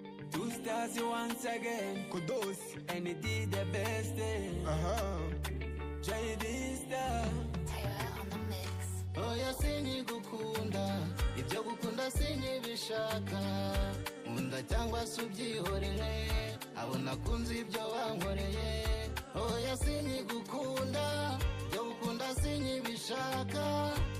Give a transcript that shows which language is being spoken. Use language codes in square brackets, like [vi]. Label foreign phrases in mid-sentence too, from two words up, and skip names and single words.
[en] Two stars once again. Kudos. And it did the best, eh. Aha. J D Star. Tyler on the mix. [rw] Oya, sinkigukunda, ibyo gukunda sinkibishaka. Nkunda cyangwa se ubyihorere, abo nakunze ibyo wankoreye. Oya, sinkigukunda, ibyo gukunda sinkibishaka.